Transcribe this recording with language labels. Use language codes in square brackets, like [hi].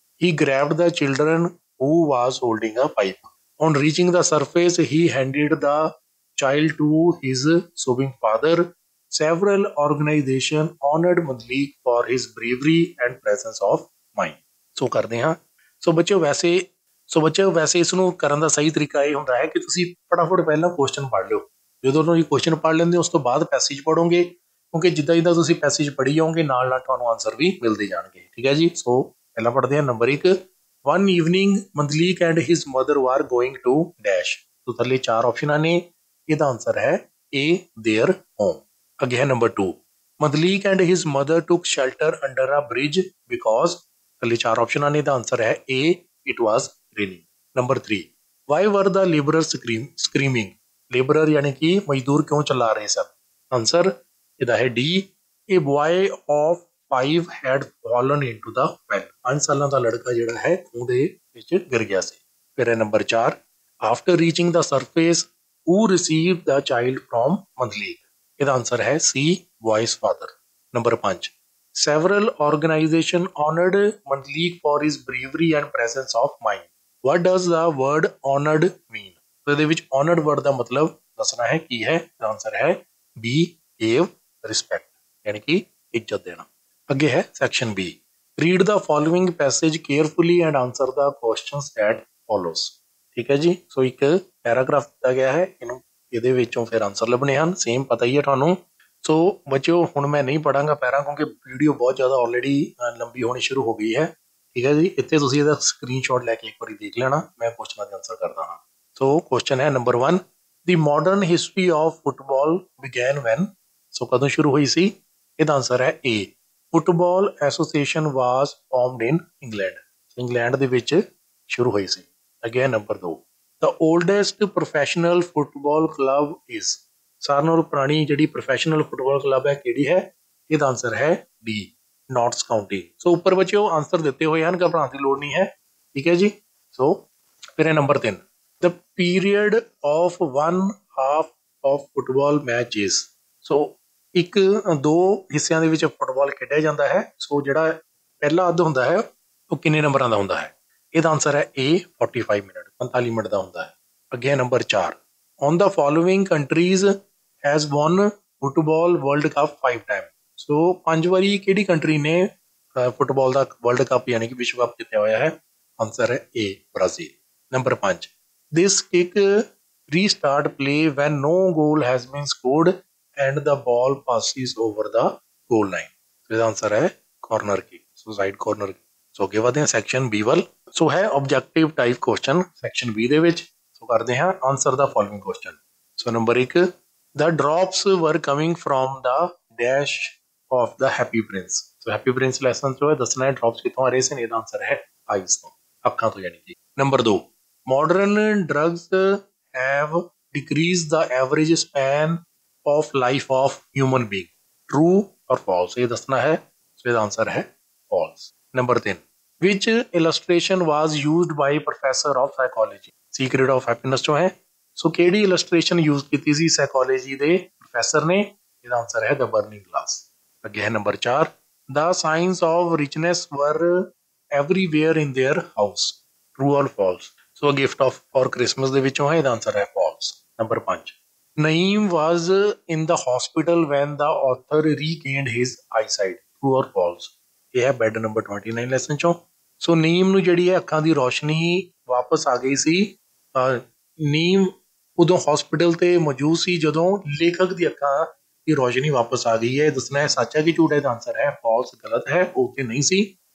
[en] He grabbed the children who was holding a pipe. On reaching the surface, he handed the child to his sobbing father. Several organizations honored Mandlik for his bravery and presence of mind. [pa] ਸੋ ਕਰਦੇ ਹਾਂ। ਸੋ ਬੱਚਿਓ, ਵੈਸੇ ਇਸ ਨੂੰ ਕਰਨ ਦਾ ਸਹੀ ਤਰੀਕਾ ਇਹ ਹੁੰਦਾ ਹੈ ਕਿ ਤੁਸੀਂ ਫਟਾਫਟ ਪਹਿਲਾਂ ਕੁਐਸਚਨ ਪੜ੍ਹ ਲਿਓ। ਜਦੋਂ ਤੁਸੀਂ ਕੁਐਸਚਨ ਪੜ੍ਹ ਲੈਂਦੇ ਹੋ ਉਸ ਤੋਂ ਬਾਅਦ ਪੈਸੇਜ ਪੜ੍ਹੋਗੇ, ਕਿਉਂਕਿ ਜਿੱਦਾਂ ਤੁਸੀਂ ਪੈਸੇਜ ਪੜ੍ਹੀ ਜਾਓਗੇ ਨਾਲ ਨਾਲ ਤੁਹਾਨੂੰ ਆਨਸਰ ਵੀ ਮਿਲਦੇ ਜਾਣਗੇ। ਠੀਕ ਹੈ ਜੀ। ਸੋ ਪਹਿਲਾਂ ਪੜ੍ਹਦੇ ਹਾਂ number 1। [en] One evening, Mandlik and his mother were going to dash. [pa] तो थल्ले 4 ऑप्शन ने, ਇਹਦਾ ਆਨਸਰ ਹੈ A, their home। ਅੱਗੇ ਹੈ number 2। [en] Mandlik and his mother took shelter under a bridge because [pa] ਥੱਲੇ 4 ਆਪਸ਼ਨਾਂ ਨੇ, ਇਹਦਾ ਆਨਸਰ ਹੈ A, [en] it was raining। [pa] Number 3। [en] Why were the laborers screaming? [pa] Labourer ਯਾਨੀ ਕਿ ਮਜ਼ਦੂਰ ਕਿਉਂ ਚਲਾ ਰਹੇ ਸਨ? ਆਨਸਰ ਇਹਦਾ ਹੈ D, [en] a boy of 5 had fallen into the well. [pa] 5 ਸਾਲਾਂ ਦਾ ਲੜਕਾ ਜਿਹੜਾ ਹੈ ਖੂਹ ਦੇ ਵਿੱਚ ਗਿਰ ਗਿਆ ਸੀ। ਫਿਰ ਹੈ number 4। [en] After reaching the surface, who received the child from Mandlik? [pa] ਇਹਦਾ ਆਨਸਰ ਹੈ C, boy's father। Number 5। [en] Several organizations honored Mandlik for his bravery and presence of mind. What does the word honored mean? [pa] ਇਹਦੇ ਵਿੱਚ honored word ਦਾ ਮਤਲਬ ਦੱਸਣਾ ਹੈ ਕੀ ਹੈ। ਇਹਦਾ answer ਹੈ B, [en] give respect, [pa] ਯਾਨੀ ਕਿ ਇੱਜ਼ਤ ਦੇਣਾ। ਅੱਗੇ ਹੈ section B। [en] Read the following passage carefully and answer the questions that follows. [pa] ਠੀਕ ਹੈ ਜੀ। ਸੋ ਇੱਕ ਪੈਰਾਗ੍ਰਾਫ ਦਿੱਤਾ ਗਿਆ ਹੈ, ਇਹਦੇ ਵਿੱਚੋਂ ਫਿਰ ਆਂਸਰ ਲੱਭਣੇ ਹਨ। ਸੇਮ ਪਤਾ ਹੀ ਹੈ ਤੁਹਾਨੂੰ। ਸੋ ਬੱਚਿਓ, ਹੁਣ ਮੈਂ ਨਹੀਂ ਪੜਾਂਗਾ ਪੈਰਾ, ਕਿਉਂਕਿ ਵੀਡੀਓ ਬਹੁਤ ਜ਼ਿਆਦਾ ਆਲਰੇਡੀ ਲੰਬੀ ਹੋਣੀ ਸ਼ੁਰੂ ਹੋ ਗਈ ਹੈ। ਠੀਕ ਹੈ ਜੀ। ਇੱਥੇ ਤੁਸੀਂ ਇਹਦਾ ਸਕਰੀਨਸ਼ਾਟ ਲੈ ਕੇ ਇੱਕ ਵਾਰੀ ਦੇਖ ਲੈਣਾ, ਮੈਂ ਕੁਐਸਚਨਾਂ ਦੇ ਆਂਸਰ ਕਰਦਾ ਹਾਂ। ਸੋ ਕੁਐਸਚਨ ਹੈ number 1। [en] The modern history of football began when. [pa] ਸੋ ਕਦੋਂ ਸ਼ੁਰੂ ਹੋਈ ਸੀ? ਇਹਦਾ ਆਂਸਰ ਹੈ A, [en] Football association was formed in England. [pa] England ਦੇ ਵਿੱਚ ਸ਼ੁਰੂ ਹੋਈ ਸੀ। ਅੱਗੇ number 2। [en] The oldest professional football club is. [pa] ਸਾਰਿਆਂ ਨਾਲੋਂ ਪੁਰਾਣੀ ਜਿਹੜੀ ਪ੍ਰੋਫੈਸ਼ਨਲ ਫੁੱਟਬਾਲ ਕਲੱਬ ਹੈ ਕਿਹੜੀ ਹੈ? ਇਹਦਾ ਆਨਸਰ ਹੈ D, ਨੌਟਸ ਕਾਊਂਟੀ। ਸੋ ਉੱਪਰ ਬੱਚਿਓ ਆਨਸਰ ਦਿੱਤੇ ਹੋਏ ਹਨ, ਘਬਰਾਉਣ ਦੀ ਲੋੜ ਨਹੀਂ ਹੈ। ਠੀਕ ਹੈ ਜੀ। [hi] सो फिर है number 3, [en] The period of 1/2 of football match is. [pa] सो एक 2 हिस्सिਆਂ ਦੇ ਵਿੱਚ ਫੁੱਟਬਾਲ ਖੇਡਿਆ ਜਾਂਦਾ ਹੈ। ਸੋ ਜਿਹੜਾ ਪਹਿਲਾ ਅੱਧ ਹੁੰਦਾ ਹੈ ਉਹ ਕਿੰਨੇ ਨੰਬਰਾਂ ਦਾ ਹੁੰਦਾ ਹੈ? ਇਹਦਾ ਆਨਸਰ ਹੈ A 45 ਮਿੰਟ, 45 ਮਿੰਟ ਦਾ ਹੁੰਦਾ ਹੈ। ਅੱਗੇ ਹੈ number 4, [en] On the following countries has won football world cup 5 time. [pa] ਸੋ 5 ਵਾਰੀ ਕਿਹੜੀ ਕੰਟਰੀ ਨੇ ਫੁੱਟਬਾਲ ਦਾ ਵਰਲਡ ਕੱਪ ਯਾਨੀ ਕਿ ਵਿਸ਼ਵ ਕੱਪ ਜਿੱਤਿਆ ਹੋਇਆ ਹੈ? ਆਨਸਰ ਹੈ A Brazil. Number 5, [en] This kick restart play when no goal has been scored and the ball passes over the goal line। [pa] ਇਹਦਾ ਆਨਸਰ ਹੈ ਕਾਰਨਰ ਕਿਕ, ਸੋ ਸਾਈਡ ਕਾਰਨਰ। ਸੋ ਅੱਗੇ ਵਧਦੇ ਹਾਂ ਸੈਕਸ਼ਨ B ਵੱਲ। ਸੋ ਹੈ objective type question section B ਦੇ ਵਿੱਚ। ਸੋ ਕਰਦੇ ਹਾਂ [en] Answer ਦਾ following question. So number 1, the drops were coming from the dash of the happy prince। [pa] So happy Prince lesson ਚੋਂ ਦੱਸਣਾ ਹੈ ਡ੍ਰੌਪਸ ਕਿੱਥੋਂ ਆ ਰਹੇ ਸਨ। ਇਹਦਾ ਆਨਸਰ ਹੈ ਆਈਜ਼ ਤੋਂ, ਅੱਖਾਂ ਤੋਂ ਯਾਨੀ ਕਿ। [en] Number 2, modern drugs have decreased the average span of life of human being। true or false? [pa] ਇਹ ਦੱਸਣਾ ਹੈ। ਸੋ ਇਹਦਾ ਆਨਸਰ ਹੈ false। [en] Number 3, which illustration was used by professor of psychology? [pa] secret of happiness ਚੋਂ ਹੈ। ਸੋ ਕਿਹੜੀ ਇਲਸਟ੍ਰੇਸ਼ਨ ਯੂਜ਼ ਕੀਤੀ ਸੀ psychology ਦੇ ਪ੍ਰੋਫੈਸਰ ਨੇ? ਇਹਦਾ ਆਨਸਰ ਹੈ ਦ ਬਰਨਿੰਗ ਗਲਾਸ। [en] ਅੱਗੇ ਹੈ number 4, the signs of richness were everywhere in their house। true or false? [pa] So gift of for Christmas ਦੇ ਵਿੱਚੋਂ ਹੈ। ਇਹਦਾ ਆਨਸਰ ਹੈ false। [en] Number 5, Naeem was in the hospital when the author regained his eyesight। true or false? [pa] ਇਹ ਹੈ bed number 29 lesson ਚੋਂ। ਸੋ ਨੀਮ ਨੂੰ ਜਿਹੜੀ ਹੈ ਅੱਖਾਂ ਦੀ ਰੋਸ਼ਨੀ ਵਾਪਸ ਆ ਗਈ ਸੀ। ਨੀਮ ਉਦੋਂ ਹਸਪੀਟਲ ਤੇ ਮੌਜੂਦ ਸੀ ਜਦੋਂ ਲੇਖਕ ਦੀ ਅੱਖਾਂ ਦੀ ਰੋਸ਼ਨੀ ਵਾਪਸ ਆ ਗਈ ਹੈ। ਦੱਸਣਾ ਹੈ ਸੱਚ ਹੈ ਕਿ ਝੂਠ ਹੈ। ਇਹਦਾ ਆਨਸਰ ਹੈ ਫਾਲਸ, ਗਲਤ ਹੈ, ਉਹ ਤੇ ਨਹੀਂ ਸੀ।